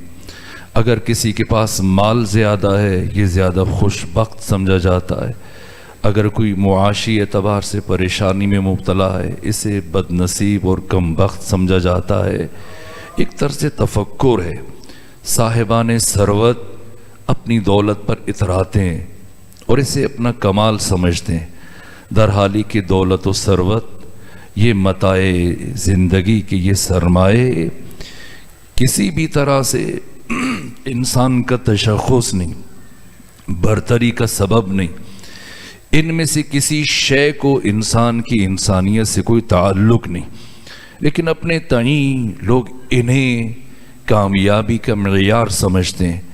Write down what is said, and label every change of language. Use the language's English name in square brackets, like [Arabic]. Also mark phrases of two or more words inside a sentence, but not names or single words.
[Urdu] اگر کسی کے پاس مال زیادہ ہے، یہ زیادہ خوش بخت سمجھا جاتا ہے، اگر کوئی معاشی اعتبار سے پریشانی میں مبتلا ہے، اسے بد نصیب اور کم بخت سمجھا جاتا ہے۔ ایک طرز تفکر ہے، صاحبان ثروت اپنی دولت پر اتراتے ہیں اور اسے اپنا کمال سمجھتے ہیں، در حالی کہ دولت و ثروت یہ متاع زندگی کے یہ سرمایے کسی بھی طرح سے انسان کا تشخص نہیں، برتری کا سبب نہیں، ان میں سے کسی شے کو انسان کی انسانیت سے کوئی تعلق نہیں، لیکن اپنے تئیں لوگ انہیں کامیابی کا معیار سمجھتے ہیں۔